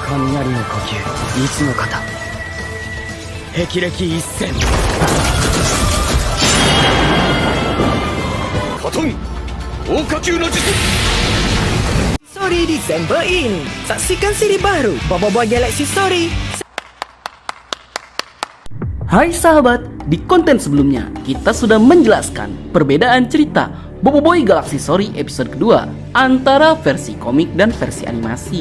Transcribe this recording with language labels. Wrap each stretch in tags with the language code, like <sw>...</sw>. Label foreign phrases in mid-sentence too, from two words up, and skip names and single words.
<ja>雷の呼吸いつの型霹靂一閃カトン大火球の術</ja> <id>Story Desember ini. Saksikan seri baru Boboiboy Galaxy Story. Hai sahabat, di konten sebelumnya kita sudah menjelaskan perbedaan cerita Boboiboy Galaxy Story episode kedua antara versi komik dan versi animasi.</id>